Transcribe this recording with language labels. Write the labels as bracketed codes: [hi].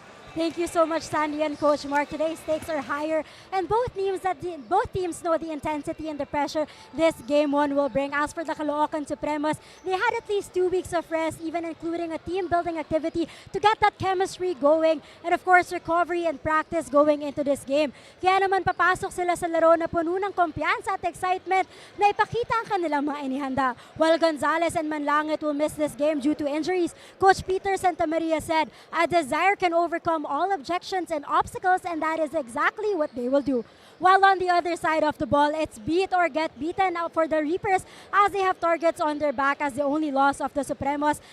[en] Thank you so much, Sandy and Coach Mark. Today's stakes are higher, and both teams know the intensity and the pressure this Game 1 will bring. As for the Caloocan Supremos, they had at least 2 weeks of rest, even including a team-building activity to get that chemistry going, and of course, recovery and practice going into this game. [tl] Kaya naman papasok sila sa laro na puno ng kumpiyansa at excitement na ipakita ang kanilang mga inihanda. [en] While Gonzalez and Manlangit will miss this game due to injuries, Coach Peter Santamaria said, "A desire can overcome all objections and obstacles, and that is exactly what they will do." While on the other side of the ball, it's beat or get beaten out for the Reapers as they have targets on their back as the only loss of the Supremos.